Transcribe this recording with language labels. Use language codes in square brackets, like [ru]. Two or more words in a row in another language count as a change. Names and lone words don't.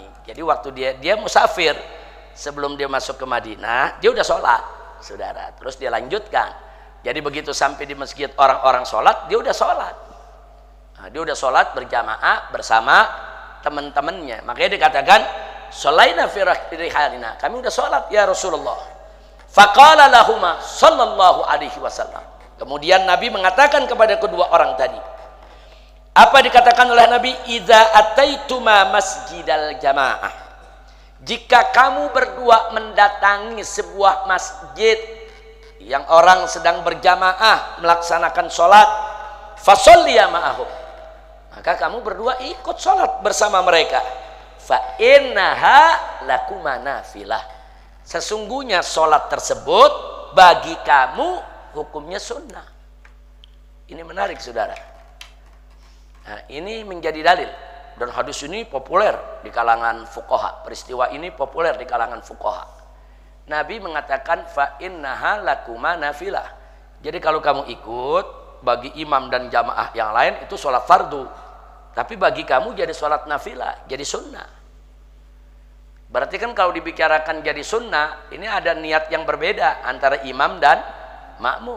[id] Jadi waktu dia musafir, sebelum dia masuk ke Madinah, dia udah sholat, saudara. Terus dia lanjutkan. Jadi begitu sampai di masjid orang-orang sholat, dia udah sholat. Nah, dia udah sholat berjamaah bersama teman-temannya. Makanya dikatakan [ar] صلينا في رحالنا. [id] Kami udah sholat ya Rasulullah. [ar] فقال لهما صلى الله عليه وسلم. [id] Kemudian Nabi mengatakan kepada kedua orang tadi, apa dikatakan oleh Nabi? [ar] إذا أتيتما مسجد الجماعة. [id] Jika kamu berdua mendatangi sebuah masjid yang orang sedang berjamaah melaksanakan sholat, [ar] فصليا معهم, [id] maka kamu berdua ikut sholat bersama mereka. [ar] فإنها لكما نافلة. [id] Sesungguhnya sholat tersebut bagi kamu hukumnya sunnah. Ini menarik, saudara. Nah, ini menjadi dalil, dan hadis ini populer di kalangan fuqaha. Peristiwa ini populer di kalangan fuqaha. Nabi mengatakan [ar] فإنها لكما نافلة. [id] Jadi kalau kamu ikut, bagi imam dan jamaah yang lain itu sholat fardu, tapi bagi kamu jadi sholat nafilah, jadi sunnah. Berarti kan kalau dibicarakan jadi sunnah, ini ada niat yang berbeda antara imam dan makmum.